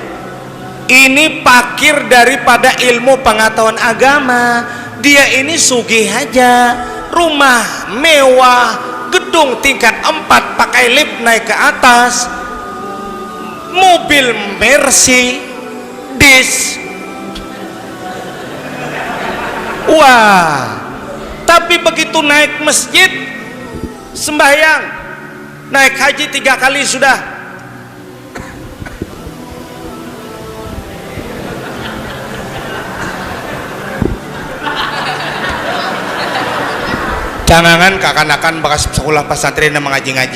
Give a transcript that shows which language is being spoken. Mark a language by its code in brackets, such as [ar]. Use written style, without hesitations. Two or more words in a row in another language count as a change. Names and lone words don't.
[id] Ini pakir daripada ilmu pengetahuan agama. Dia ini sugih aja, rumah mewah, gedung tingkat 4 pakai lift naik ke atas, mobil Mercy dis. Wah, tapi begitu naik masjid sembahyang, naik haji 3 kali sudah, jangan kakanakan bekas sekolah pesantren yang mengaji-ngaji.